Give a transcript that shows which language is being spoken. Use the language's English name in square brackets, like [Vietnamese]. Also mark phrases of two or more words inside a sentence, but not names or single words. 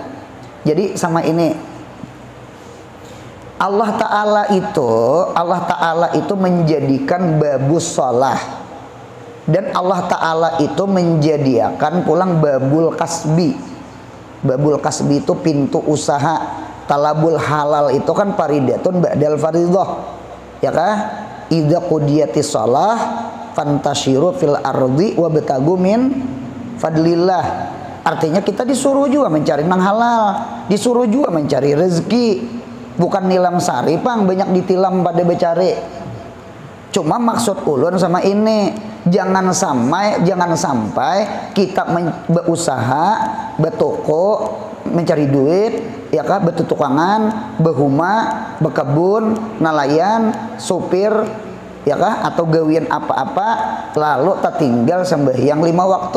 [Banjar] Jadi sama ini Allah Ta'ala itu menjadikan [Arabic] باب الصلاة, [Banjar] dan Allah Ta'ala itu menjadikan pulang [Arabic] باب الكسب. باب الكسب [Banjar] itu pintu usaha. [Arabic] طلب الحلال [Banjar] itu kan [Arabic] فريضة بعد الفريضة, [Banjar] ya kah? [Arabic] إذا قضيت الصلاة فانتشروا في الأرض وابتغوا من فضل الله. [Banjar] Artinya kita disuruh juga mencari nang halal, disuruh juga mencari rezeki. Bukan nilam sari pang banyak ditilam pada becari. Cuma maksud ulun sama ini, jangan sampai kita berusaha, betoko, mencari duit, ya kah, betutukangan, behuma, bekebun, nelayan, supir, ya kah, atau gawian apa-apa, lalu tak tinggal sembahyang 5 waktu.